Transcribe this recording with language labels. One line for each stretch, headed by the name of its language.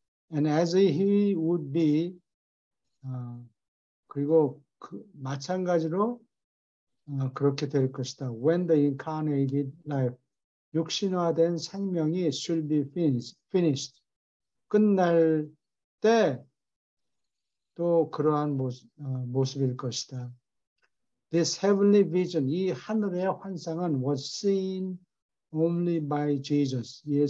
English: And as he would be
Korean: 그리고 마찬가지로 그렇게 될 것이다.
English: When the incarnated life
Korean: 육신화된 생명이
English: should be finished.
Korean: 끝날 때 또 그러한 모습일 것이다.
English: This heavenly vision,
Korean: 이 하늘의 환상은
English: was seen only by Jesus.